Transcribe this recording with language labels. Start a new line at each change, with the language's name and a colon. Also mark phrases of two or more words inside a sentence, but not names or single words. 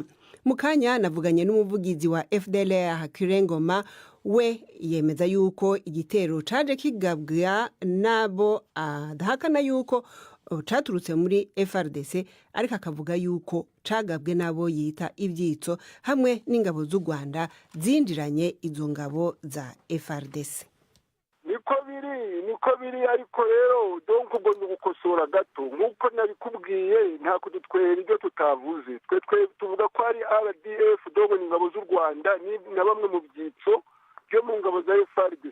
Rundi: Mukanya navuganye n'umuvugizi wa FDLR Kirengoma, we yemeza yuko igitero caje kigabwa nabo adahakana yuko caturutse muri FARDC, ariko akavuga yuko cagabwe nabo yita ivyitso hamwe n'ingabo z'u Rwanda zinjiranye izo ngabo za FARDC. niko biri ariko rero donc ubwo ni gukosora gato nk'uko nabikubwiye, nta kudutwera ibyo tutavuze. Twe tuvuga ko ari RDF dogo n'ingabo z'u Rwanda na bamwe mu byitso byo mu ngabo za FARDC.